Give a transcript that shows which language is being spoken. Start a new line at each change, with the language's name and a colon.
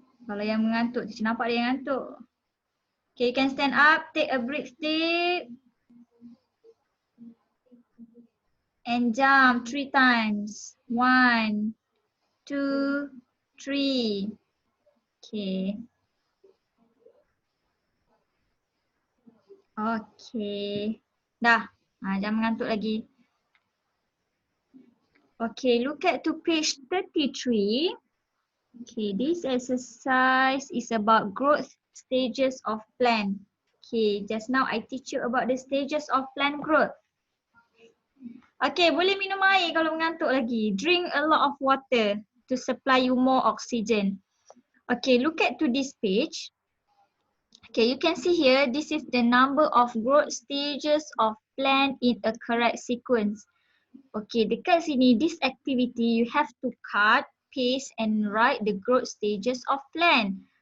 Malay: Kalau yang mengantuk, teacher nampak dia yang ngantuk.
English: Okay, you can stand up, take a breath deep. And jump 3 times. 1, 2, 3. Okay.
Malay: Okay. Dah. Jangan mengantuk lagi.
English: Okay, look at to page 33. Okay, this exercise is about growth stages of plant. Okay, just now I teach you about the stages of plant growth.
Malay: Okay, boleh minum air kalau mengantuk lagi.
English: Drink a lot of water to supply you more oxygen. Okay, look at to this page. Okay, you can see here, this is the number of growth stages of plant in a correct sequence. Okay,
Malay: dekat sini,
English: this activity you have to cut, paste and write the growth stages of plant.